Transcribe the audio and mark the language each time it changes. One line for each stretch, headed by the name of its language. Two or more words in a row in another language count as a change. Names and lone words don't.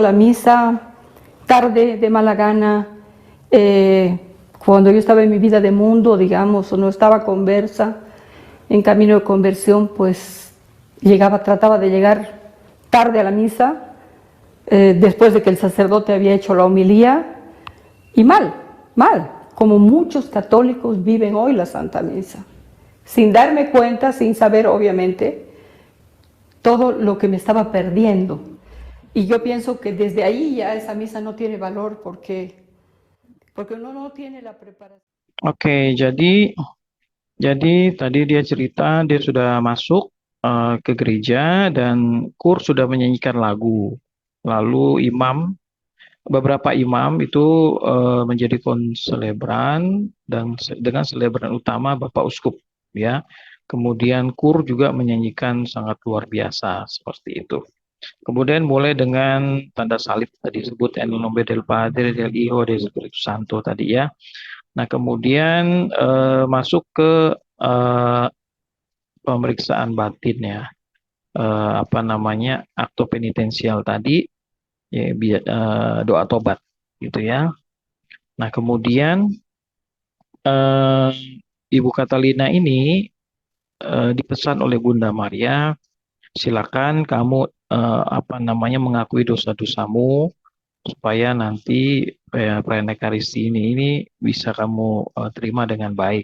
Spanish: la misa tarde, de mala gana, cuando yo estaba en mi vida de mundo, digamos, o no estaba conversa, en camino de conversión, pues trataba de llegar tarde a la misa, después de que el sacerdote había hecho la homilía, y mal, como muchos católicos viven hoy la Santa Misa, sin darme cuenta, sin saber obviamente todo lo que me estaba perdiendo. Y yo pienso que desde ahí ya esa misa no tiene valor porque uno no tiene la preparación.
Indonesian: Oke, jadi tadi dia cerita dia sudah masuk ke gereja dan Kur sudah menyanyikan lagu. Lalu beberapa imam itu menjadi konselebran dan dengan selebran utama Bapak Uskup ya. Kemudian Kur juga menyanyikan sangat luar biasa seperti itu. Kemudian mulai dengan tanda salib tadi disebut
Spanish: en nombre del Padre, del Hijo, del Espíritu Santo
Indonesian: tadi ya. Nah, kemudian masuk ke eh, pemeriksaan batin ya. Apa namanya? Akto penitensial tadi ya, doa tobat gitu ya. Nah, kemudian eh, Ibu Catalina ini dipesan oleh Bunda Maria, silakan kamu apa namanya mengakui dosa-dosamu supaya nanti perayaan Ekaristi ini bisa kamu terima dengan baik.